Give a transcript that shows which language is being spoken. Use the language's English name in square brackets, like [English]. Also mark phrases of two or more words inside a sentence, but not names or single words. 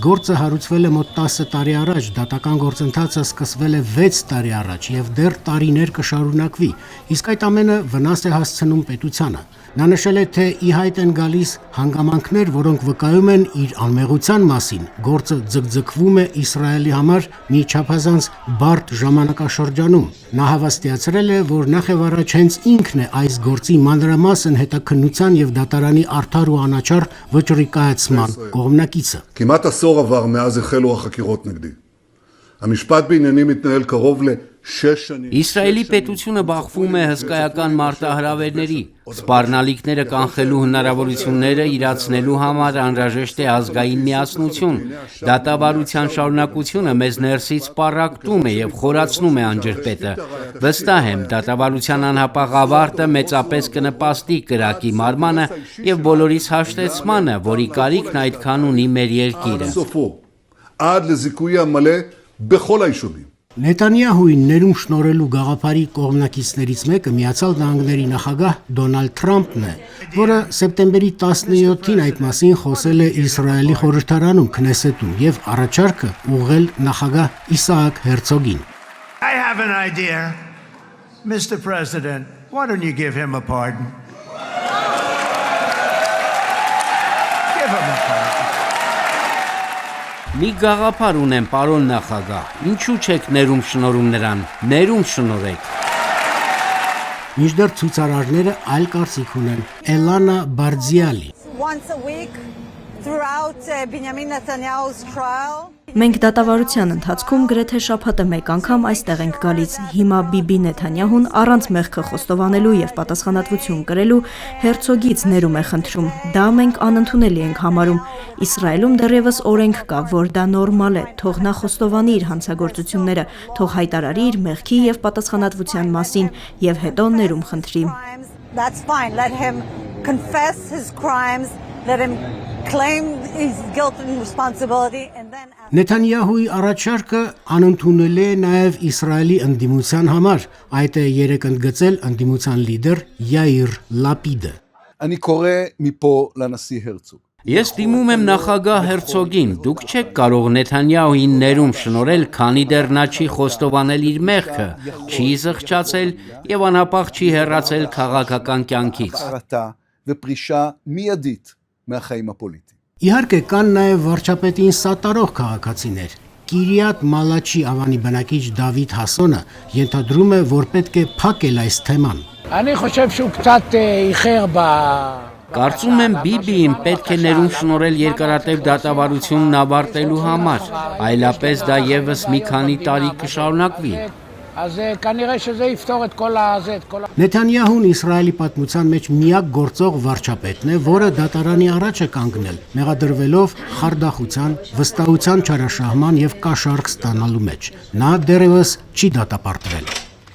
[Armenian] գործը հարուցվել է մոտ 10 տարի առաջ, դատական գործընթացը սկսվել է 6 տարի առաջ եւ դեռ տարիներ կշարունակվի, իսկ այդ ամենը վնաս է հասցնում պետությանը։ Նա նշել է, թե ի հայտ են գալիս հանգամանքներ, որոնք վկայում են իր անմեղության մասին։ Գործը ձգձգվում է Իսրայելի համար մի չափազանց բարդ ժամանակաշրջանում։ Նա հավաստիացրել է, որ նախևառաջ հենց ինքն է այս գործի մանրամասն հետաքննության եւ դատարանի արդար ու անաչառ վճռի կայացման կողմնակիցը։ [Hebrew] כמעט עשור עבר מאז החלו החקירות נגדי. המשפט בענייני מתנהל קרוב ל6 שנים. [Armenian] Իսրայելի պետությունը բախվում է հսկայական մարտահրավերների, սպառնալիքները կանխելու հնարավորությունները իրացնելու համար անհրաժեշտ է ազգային միասնություն։ Դատավարության շարունակությունը մեզ ներսից պառակտում է եւ խորացնում է անջրպետը։ Վստահ եմ, դատավարության անհապաղ ավարտը մեծապես կնպաստի կրակի մարմանը եւ բոլորիս հաշտեցմանը, որի կարիքն այդքան ունի մեր երկիրը։ [Hebrew] עד לזיכוי המלא בכל היישובים. [Armenian] Նեթանյահուին ներում շնորհելու գաղափարի կողմնակիցներից մեկը Միացյալ Նահանգների նախագահ Դոնալդ Թրամփն է, որը սեպտեմբերի 17-ին այդ մասին խոսել է Իսրայելի խորհրդարանում Քնեսեթում եւ առաջարկը ուղղել նախագահ Իսահակ Հերցոգին։ [English] I have an idea. Mr. President, why don't you give him a pardon? Give him a pardon. [Armenian] Մի գաղափար ունեմ, պարոն նախագահ, ինչու չեք ներում շնորհում նրան, ներում շնորհեք։ Մինչդեռ ցուցարարները այլ կարծիք ունեն։ Էլանա Բարձիալի [English] Once a week throughout Benjamin Netanyahu's trial. [Armenian] Մենք դատավարության ընթացքում գրեթե շաբաթը մեկ անգամ այստեղ ենք գալիս։ Հիմա Բիբի Նեթանյահուն առանց մեղքը խոստովանելու եւ պատասխանատվություն կրելու Հերցոգից ներում է խնդրում։ Դա մենք անընդունելի ենք համարում։ Իսրայելում դեռևս օրենք կա, որ դա նորմալ է։ Թող նա խոստովանի իր հանցագործությունները, թող հայտարարի իր մեղքի եւ պատասխանատվության մասին եւ հետո ներում խնդրի։ [English] That's fine. Let him confess his crimes. Let him claim his guilt and responsibility and then [Armenian] Նեթանյահուի առաջարկը անընդունել է նաև Իսրայելի ընդդիմության համար, այդ է երեկ ընդգծել ընդդիմության լիդեր Յայիր Լապիդը։ [Hebrew] אני קורא מפה לנשיא הרצוג. [Armenian] Ես դիմում եմ նախագահ Հերցոգին, դուք չեք կարող Նեթանյահուին ներում շնորհել, քանի դեռ նա չի խոստովանել իր մեղքը, չի զղջացել եւ անհապաղ չի հեռացել քաղաքական կյանքից։ [Hebrew] ופרישה מיידית מהחיים הפוליטיים. [Armenian] Իհարկե կան նաև վարչապետին սատարող քաղաքացիներ։ Կիրիատ Մալաչի ավանի բնակիչ Դավիթ Հասոնը ենթադրում է, որ պետք է փակել այս թեման։ [Hebrew] אני חושב שהוא קצת איחר ב [Armenian] Կարծում եմ Բիբիին պետք է ներում շնորհել երկարատև դատավարությունն ավարտելու համար, այլապես դա եւս մի քանի տարի կշարունակվի։ [Hebrew] אז כנראה שזה יפתור את כל הזה, את כל [Armenian] Նեթանյահուն Իսրայելի պատմության մեջ միակ գործող վարչապետն է, որը դատարանի առաջ է կանգնել, մեղադրվելով խարդախության, վստահության չարաշահման եւ կաշառք ստանալու մեջ։ Նա դեռևս չի դատապարտվել։